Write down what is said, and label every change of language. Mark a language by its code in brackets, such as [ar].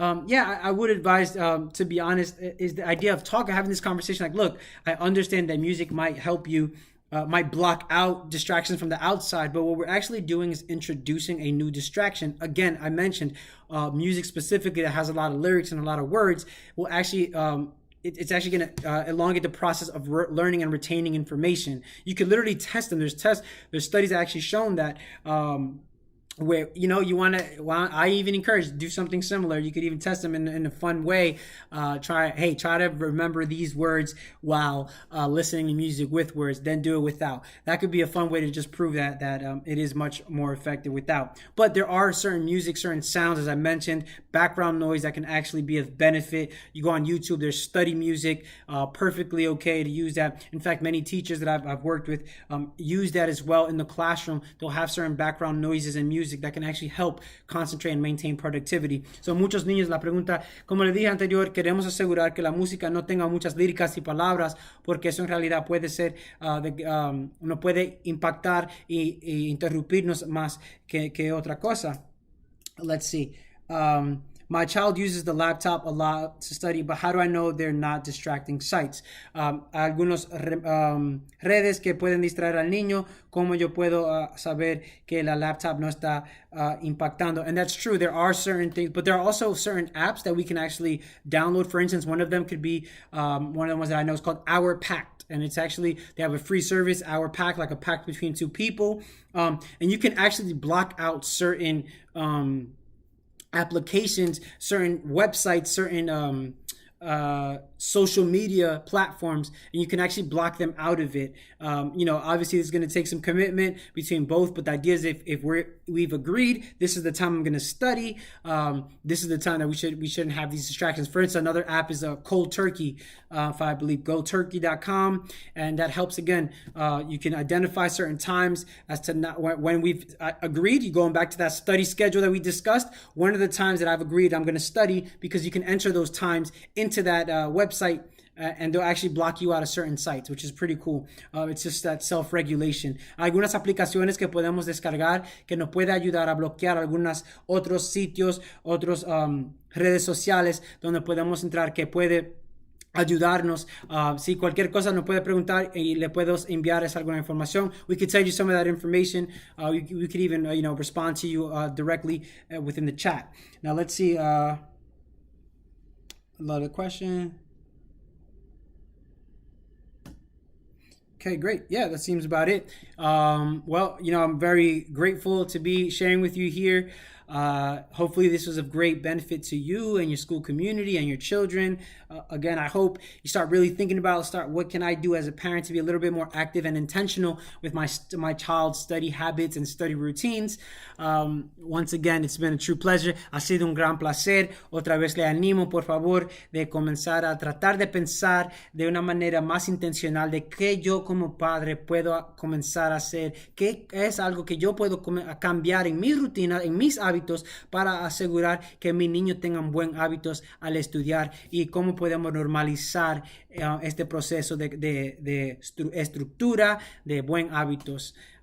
[en] Yeah, I would advise, to be honest, is the idea of having this conversation. Like, look, I understand that music might help you, might block out distractions from the outside, but what we're actually doing is introducing a new distraction. Again, I mentioned music specifically that has a lot of lyrics and a lot of words will actually it's actually going to elongate the process of learning and retaining information. You can literally test them. There's studies that actually shown that where I even encourage do something similar. You could even test them in a fun way. Try to remember these words while listening to music with words, then do it without. That could be a fun way to just prove that it is much more effective without. But there are certain music, certain sounds, as I mentioned, background noise that can actually be of benefit. You go on YouTube, there's study music, perfectly okay to use that. In fact, many teachers that I've worked with use that as well in the classroom. They'll have certain background noises and music that can actually help concentrate and maintain productivity. [es] So, muchos niños, la pregunta, como le dije anterior, queremos asegurar que la música no tenga muchas líricas y palabras, porque eso en realidad puede ser, no puede impactar y interrumpirnos más que otra cosa. [en] Let's see. My child uses the laptop a lot to study, but how do I know they're not distracting sites? [es] Algunos redes que pueden distraer al niño, ¿cómo yo puedo saber que la laptop no está impactando? [en] And that's true. There are certain things, but there are also certain apps that we can actually download. For instance, one of them could be one of the ones that I know is called Hour Packed. And it's actually, they have a free service, Hour Pack, like a pact between two people. And you can actually block out certain applications, certain websites, certain social media platforms, and you can actually block them out of it. Obviously it's going to take some commitment between both, but the idea is if we've agreed, this is the time I'm going to study, this is the time that we shouldn't have these distractions. For instance, another app is Cold Turkey, if I believe, goturkey.com, and that helps. Again, you can identify certain times as to when we've agreed. You going back to that study schedule that we discussed, one of the times that I've agreed I'm going to study, because you can enter those times into that website, and they'll actually block you out of certain sites, which is pretty cool. It's just that self-regulation. [es] Algunas aplicaciones que podemos descargar que nos puede ayudar a bloquear algunos otros sitios, otros redes sociales donde podemos entrar, que puede ayudarnos. Si cualquier cosa nos puede preguntar y le puedo enviar alguna información. [en] We could send you some of that information. We could even respond to you directly within the chat. Now let's see. Another question. Okay, great. Yeah, that seems about it. Well, I'm very grateful to be sharing with you here. Hopefully, this was of great benefit to you and your school community and your children. Again, I hope you start really thinking about what can I do as a parent to be a little bit more active and intentional with my child's study habits and study routines. Once again, it's been a true pleasure. [es] Ha sido un gran placer. Otra vez le animo, por favor, de comenzar a tratar de pensar de una manera más intencional de qué yo como padre puedo comenzar a hacer, qué es algo que yo puedo cambiar en mi rutina, en mis hábitos para asegurar que mis niños tengan buen hábitos al estudiar y cómo podemos normalizar este proceso de estructura, de buen hábitos.